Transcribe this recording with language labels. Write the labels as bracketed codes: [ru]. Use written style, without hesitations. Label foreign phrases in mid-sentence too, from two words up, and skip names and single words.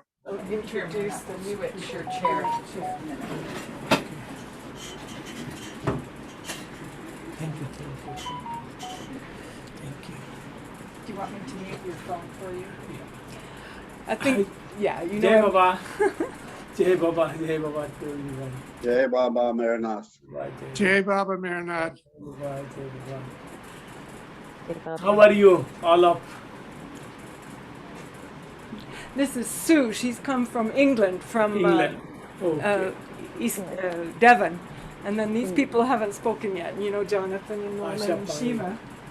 [en] I'll introduce the new Your chair. Thank you. Thank you. Do you want me to mute your phone for you? I think, yeah, you Jai know. Baba. Jai Baba. Jai Baba to everyone. Jai Baba Mehernath. Jai Baba Mehernath. How are you all up? This is Sue. She's come from England, from England. Okay. East Devon. And then these people haven't spoken yet. You know, Jonathan and Mona and Shiva.